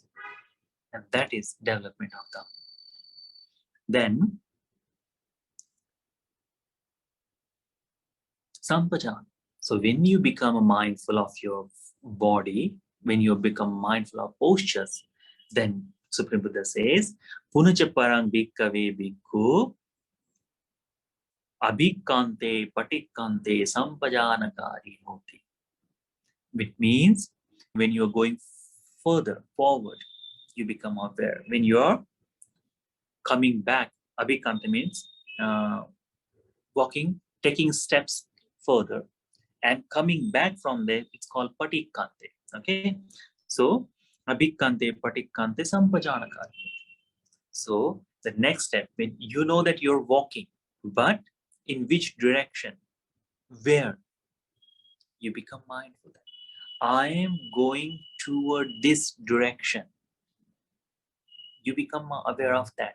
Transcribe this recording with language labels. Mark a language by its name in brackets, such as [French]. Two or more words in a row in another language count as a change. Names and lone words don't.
[English] And that is development of Dhamma. Then, Sampajana. So when you become mindful of your body, when you become mindful of postures, then Supreme Buddha says, [Pali] Punacha parang bhikkave bhikkhu abhikante patikante sampajanakari hoti. [English] Which means when you are going further forward, you become aware. When you are coming back, abhikante means walking, taking steps further, and coming back from there, it's called patikante. Okay, so [Pali] abhikante, patikante, sampajanakari. [English] So the next step, when you know that you're walking, but in which direction, where, you become mindful that I am going toward this direction. You become aware of that.